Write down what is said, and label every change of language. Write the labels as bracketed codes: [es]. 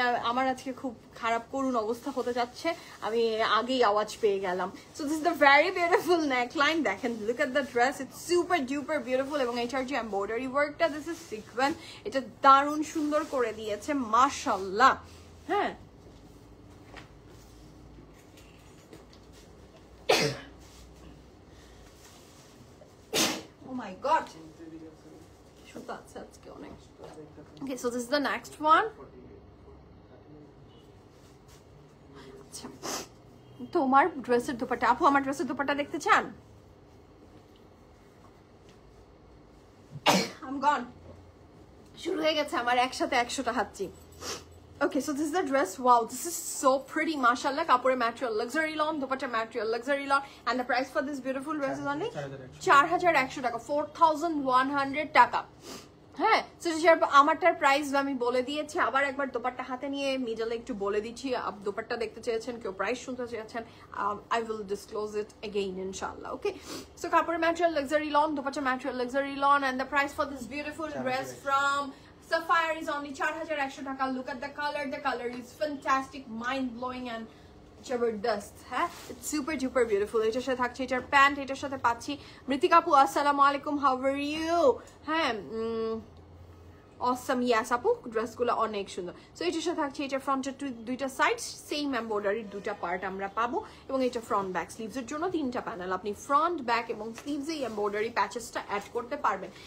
[bn] আমার আজকে খুব খারাপ করুন অবস্থা হতে যাচ্ছে, আমি আগেই আওয়াজ পেয়ে গেলাম। [en] So this is the very beautiful neckline, দেখেন, look at the dress, it's super duper beautiful. [bn] এবং এটার যে এমব্রয়ডারি ওয়ার্কটা, [en] this is sequence, [bn] এটা দারুণ সুন্দর করে দিয়েছে মাশাআল্লাহ। [en] হ্যাঁ, oh my god, that's okay, so this is the next one. [bn] আচ্ছা, তোমার ড্রেসের দোপাট্টা আপু, আমার ড্রেসের দোপাট্টা দেখতে চান? [en] I'm gone, [bn] শুরু হয়ে গেছে আমার একসাথে 100টা হাঁচি। [en] Okay, so this is the dress. Wow, this is so pretty, mashallah. Kapore material, luxury lawn, dupatta material, luxury lawn, and the price for this beautiful dress is only 4100 taka, 4100 taka. [bn] হ্যাঁ, so আমারটার price আমি বলে দিয়েছি, আবার একবার দোপাট্টা হাতে নিয়ে মিডলে একটু বলে দিচ্ছি। দোপাট্টা দেখতে চেয়েছেন কেউ, প্রাইস শুনতে চেয়েছেন, [en] I will disclose it again inshallah. Okay, so kapore material, luxury lawn, dupatta material, luxury lawn, and the price for this beautiful dress from Sapphire is only 4100 taka. Look at the color is fantastic, mind-blowing and জবরদস্ত। হ্যাঁ, it's super duper beautiful. [bn] এটার সাথে থাকছে এটার pant, এটার সাথে পাচ্ছি মৃতিকা আপু, আসসালামু আলাইকুম, [en] How are you? [bn] হ্যাঁ, অসম, ইয়াস আপু, ড্রেসগুলো অনেক সুন্দর। সো এটার সাথে থাকছে এটার ফ্রন্টের দুইটা সাইড সেম এমব্রয়ডারির দুটা পার্ট আমরা পাবো, এবং এটা ফ্রন্ট ব্যাক স্লিভসের জন্য 3টা প্যানেল, আপনি ফ্রন্ট ব্যাক এবং স্লিভসে এই এমব্রয়ডারি প্যাচেসটা অ্যাড করতে পারবেন।